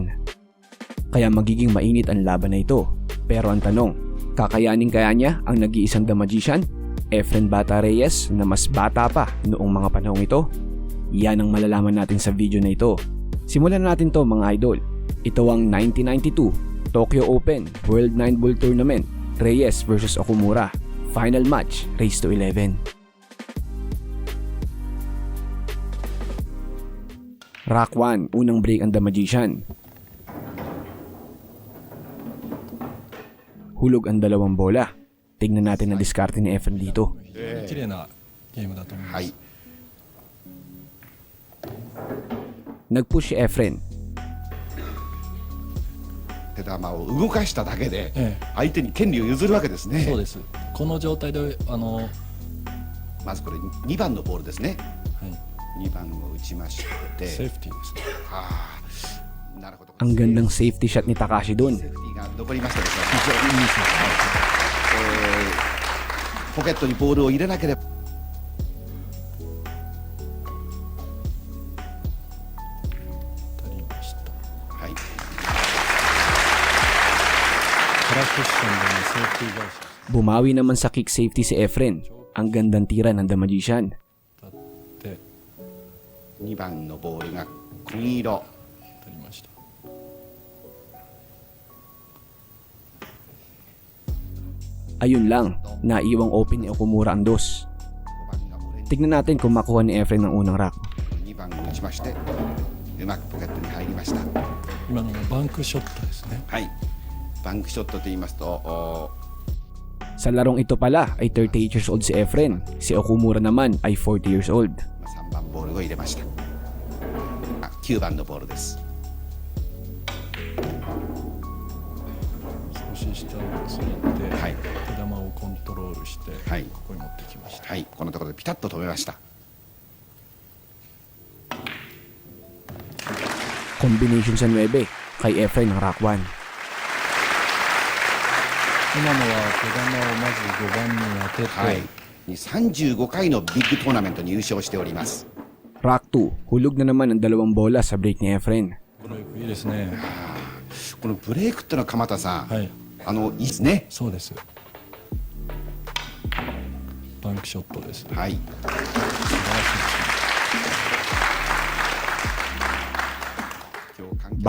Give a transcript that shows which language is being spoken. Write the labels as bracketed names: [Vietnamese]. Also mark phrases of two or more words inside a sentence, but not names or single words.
[Filipino] Kaya magiging mainit ang laban na ito. Pero ang tanong, kakayanin kaya niya ang nag-iisang The Magician, Efren Bata Reyes na mas bata pa noong mga panahong ito? Yan ang malalaman natin sa video na ito. Simulan natin to mga idol. Ito ang 1992 Tokyo Open World 9 Ball Tournament, Reyes vs Okumura. [English] Final match, race to 11. [Filipino] Rack 1, unang break ang The Magician. Hulog ang dalawang bola. Tingnan natin ang diskarte ni Efren dito. [Japanese] 綺麗なゲームだと思います。はい。 [Filipino] Nag-push si Efren. [Japanese] 手玉を動かしただけでええ相手に権利を譲るわけですね。そうです。この状態でまずこれ2番のボールですね。はい、 2番を打ちましセーて、フティーですね。ああ、なるほど。 [Filipino] Ang gandang [English] safety shot [Filipino] ni Takashi dun. [Japanese] セーフティーが残りましたですが、非常にいい選手、ポケットにボールを入れなければ。当たりました。はい。カラークッションでのセーフティー返しです。 [Filipino] Bumawi naman sa [English] kick safety [Filipino] si Efren. Ang gandang tira ng The Magician. [Japanese] 当たって 2番のボールが紺色。当たりました。 [Filipino] Ayun lang, naiwang open ni Okumura ang dos. [Japanese] 5 番がオレンジ。 [Filipino] Tignan natin kung makuha ni Efren ng unang rack. [Japanese] 2 番を打ちまして、うまくポケットに入りました。今のがバンクショットですね。はい。バンクショットと言いますと、 [Filipino] Sa larong ito pala ay 38 [English] years old [Filipino] si Efren. Si Okumura naman ay 40 [English] years old. [Japanese] 3 番ボールを入れました。9番のボールです。少し下をついて、はい手玉をコントロールして、はいここに持ってきました。はい、このところでピタッと止めました。 [Filipino] Combination sa 9 kay Efren ng rack 1. [Japanese] 今のは手玉をまず5番に当てて、はい。35回のビッグトーナメントに優勝しております。 [Filipino] Rack 2, hulog na naman ang dalawang bola sa break ni Efren. [Japanese] ブレイクいいですね。このブレイクってのは鎌田さん、はい、いいですね。そうです。バンクショットです。はい。素晴らしいです。